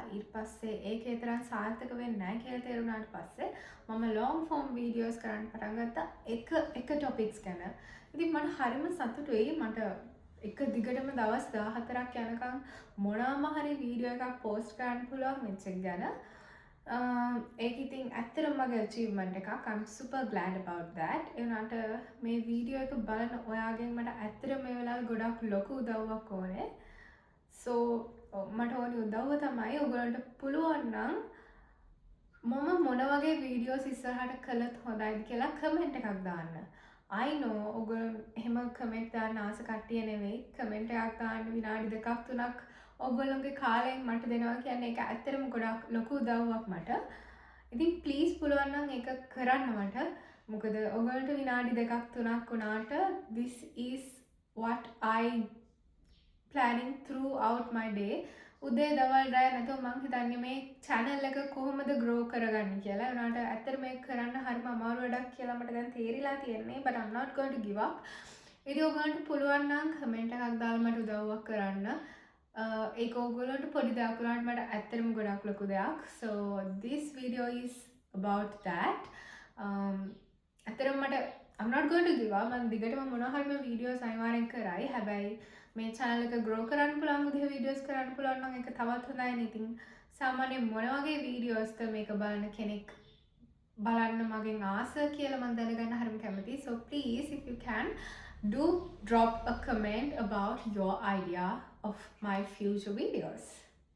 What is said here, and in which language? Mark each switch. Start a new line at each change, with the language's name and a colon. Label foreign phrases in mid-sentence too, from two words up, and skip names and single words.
Sinhala: ඊට පස්සේ ඒකේ තරම් සාර්ථක වෙන්නේ නැහැ කියලා තේරුණාට පස්සේ මම
English: long form videos
Sinhala: කරන්න පටන් ගත්තා එක ටොපික්ස් ගැන. ඉතින් මට හරිම සතුටුයි මට එක දිගටම දවස් 14ක් යනකම් මොනවාම හරි වීඩියෝ එකක් පෝස්ට් කරන්න පුළුවන් වෙච්ච එක ගැන. ඒක ඉතින් ඇත්තටම මගේ achievement එකක්.
English: I'm super glad about that.
Sinhala: ඒ වුණාට මේ වීඩියෝ එක බලන ඔයාගෙන් මට ඇත්තටම මේ වෙලාවේ ගොඩක් ලොකු උදව්වක් ඕනේ. So මට ඕනේ උදව්ව තමයි ඔයගොල්ලන්ට පුළුවන් නම් මම මොන වගේ වීඩියෝස් ඉස්සරහට කළත් හොඳයිද කියලා කමෙන්ට් එකක් දාන්න.
English: I know
Sinhala: ඔයගොල්ලෝ එහෙම කමෙන්ට් දාන්න ආස කට්ටිය නෙවෙයි. කමෙන්ට් එකක් දාන්න විනාඩි 2ක් 3ක් ඔයගොල්ලෝගේ කාලයෙන් මට දෙනවා කියන්නේ ඒක ඇත්තටම ගොඩක් ලොකු උදව්වක් මට. ඉතින් ප්ලීස් පුළුවන් නම් ඒක කරන්න මට. මොකද ඔයගොල්ලන්ට විනාඩි 2ක් 3ක් වුණාට
English: this is what I planning throughout my day.
Sinhala: උදේ දවල් රැ නැතුව මං හිතන්නේ මේ channel එක කොහොමද grow කරගන්නේ කියලා. ඒ වුණාට ඇත්තට මේක කරන්න හරිම අමාරු වැඩක් කියලා මට දැන් තේරිලා තියෙන්නේ.
English: But I'm not going to give up.
Sinhala: ඉතින් ඔයගොල්ලන්ට පුළුවන් නම් කමෙන්ට් එකක් දාලා මට උදව්වක් කරන්න. ඒක ඔයගොල්ලන්ට පොඩි දෙයක් වුණාට මට ඇත්තටම ගොඩක් ලොකු දෙයක්.
English: So this video is about that.
Sinhala: ඇත්තටම මට
English: I'm not going to give up.
Sinhala: මම දිගටම මොනවා හරිම වීඩියෝස් අනිවාර්යෙන් කරයි. හැබැයි මේ channel එක grow කරන්න පුළුවන් විදිහ වීඩියෝස් කරන්න පුළුවන් නම් ඒක තවත් හොඳයි නේ. ඉතින් සාමාන්‍යයෙන් මොන වගේ වීඩියෝස්ද මේක බලන කෙනෙක් බලන්න මගෙන් ආස කියලා මම දැනගන්න හරිම කැමතියි.
English: So please if you can do drop a comment about your idea of my future videos.